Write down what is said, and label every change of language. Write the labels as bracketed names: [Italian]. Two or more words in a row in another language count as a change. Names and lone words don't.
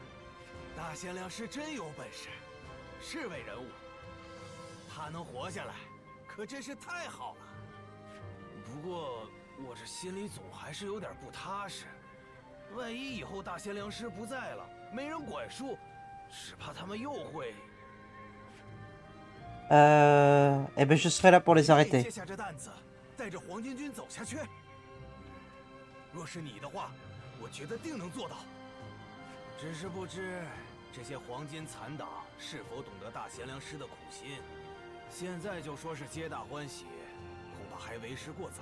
[Chinese] 大贤良师真有本事，是位人物。他能活下来，可真是太好了。不过我这心里总还是有点不踏实。万一以后大贤良师不在了，没人管束，只怕他们又会…… [French] Eh ben, je serai là pour les arrêter. [Chinese] 接下这担子，带着黄巾军走下去。若是你的话，我觉得定能做到。只是不知这些黄金残党是否懂得大贤良师的苦心。现在就说是皆大欢喜，恐怕还为时过早。